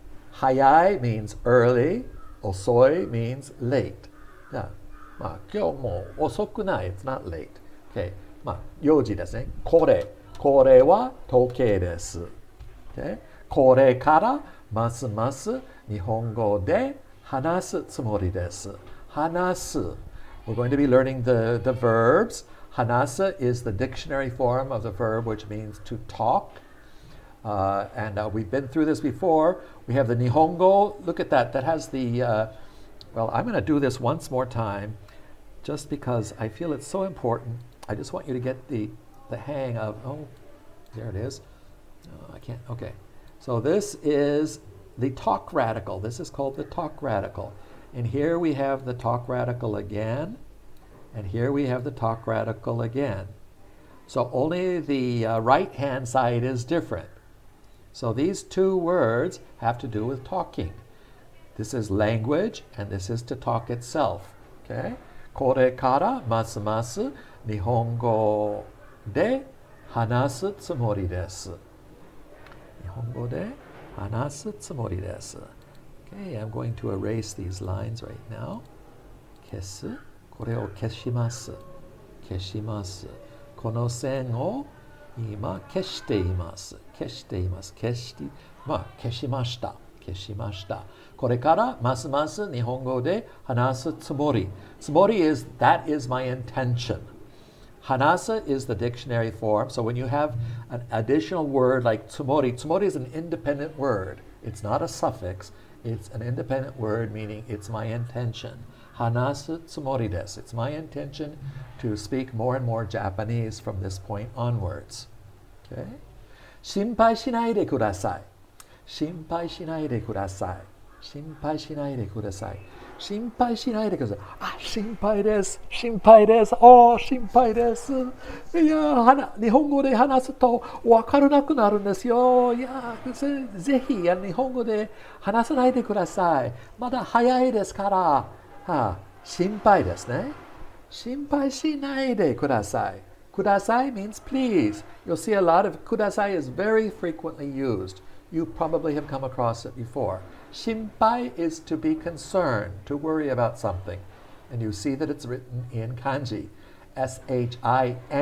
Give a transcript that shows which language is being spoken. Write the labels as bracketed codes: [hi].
[en] 早い means early. 遅い means late. Yeah. [ja] まあ今日も遅くない。 [en] It's not late. [ja] Okay. まあ4時ですね。これは時計です。Okay. これからますます日本語で話すつもりです。話す。 [en] We're going to be learning the verbs. Hanasa is the dictionary form of the verb which means to talk. And we've been through this before. We have the Nihongo. Look at that. That has the, well, I'm going to do this once more time just because I feel it's so important. I just want you to get the hang of, oh, there it is. I can't, okay. So this is the talk radical. This is called the talk radical. And here we have the talk radical again. And here we have the talk radical again. So only the right-hand side is different. So these two words have to do with talking. This is language, and this is to talk itself. Okay? [ja] これからますます日本語で話すつもりです。日本語で話すつもりです。 [en] Okay, I'm going to erase these lines right now. [ja] 消す。これを消します。消します。この線を今消しています。消しています。消しました。消しました。これからますます日本語で話すつもり。 [en] つもり is, that is my intention. Hanasa is the dictionary form. So when you have an additional word like tsumori, tsumori is an independent word. It's not a suffix. It's an independent word meaning it's my intention. [ja] Hanasu tsumori desu. [en] It's my intention to speak more and more Japanese from this point onwards. Okay? [ja] 心配しないでください。心配しないでください。心配しないでください。心配しないでください。あ、心配です。心配です。心配です。いや、日本語で話すと分からなくなるんですよ。いや、ぜひ日本語で話さないでください。まだ早いですから。心配ですね。心配しないでください。 [en] Kudasai means please. You'll see a lot of kudasai is very frequently used. You probably have come across it before. Shinpai is to be concerned, to worry about something. And you see that it's written in kanji. Shinpai.